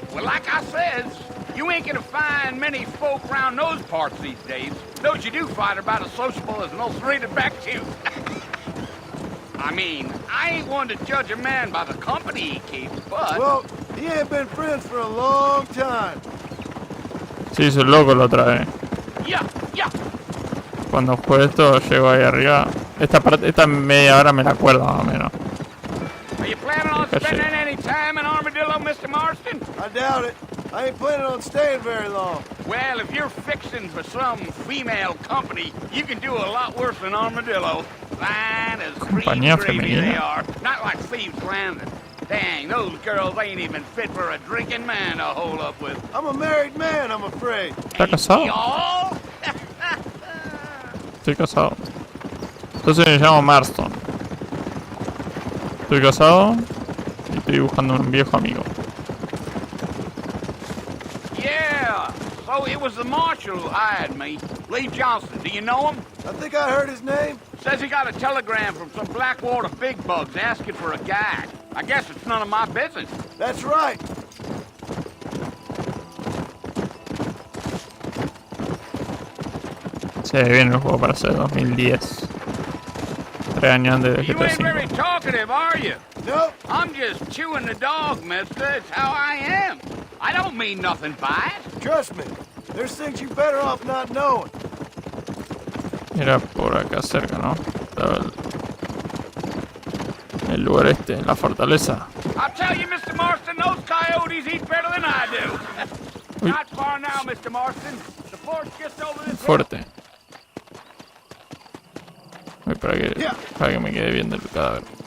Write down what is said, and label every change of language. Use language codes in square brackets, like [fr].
[en] Well, like I says, you ain't gonna find many folk around those parts these days. Those you do find are about as sociable as an ulcerated back tooth. I mean, I ain't one to judge a man by the company he keeps, but... Well, he ain't been friends for a long time. [es] Sí, hizo el loco la otra vez. [en] Yeah. [es] Cuando fue esto, llego ahí arriba. Esta media hora me la acuerdo más o menos. [en] Are you planning on spending any time in Armadillo, Mr. Marston? I doubt it. I ain't planning on staying very long. Well, if you're fixing for some female company, you can do a lot worse than Armadillo. Fine as cream gravy they are. Not like Thieves Landing. Dang, those girls ain't even fit for a drinking man to hold up with. I'm a married man, I'm afraid. [es] ¿Está casado? [en] Y'all? [es] Estoy casado. Entonces me llamo Marston. Estoy casado y estoy buscando un viejo amigo. [en] Yeah, so it was the marshal who hired me. Lee Johnson, do you know him? I think I heard his name. Says he got a telegram from some Blackwater big bugs asking for a guide. I guess it's none of my business. That's right. [es] Se ve bien el juego para ser 2010. 3 años antes de [en] You [es] GTA [en] ain't very [es] 5. [en] talkative, are you? Nope. I'm just chewing the dog, mister. It's how I am. I don't mean nothing by it. Trust me. There's things you're better off not knowing. [es] Era por acá cerca, ¿no? Estaba el lugar este, la fortaleza. [en] I'll tell you, Mr. Marston, those coyotes eat better than I do. Not far now, Mr. Marston. The fort's just over this hill. [es] Fuerte. Uy, para que me quede viendo el cadáver.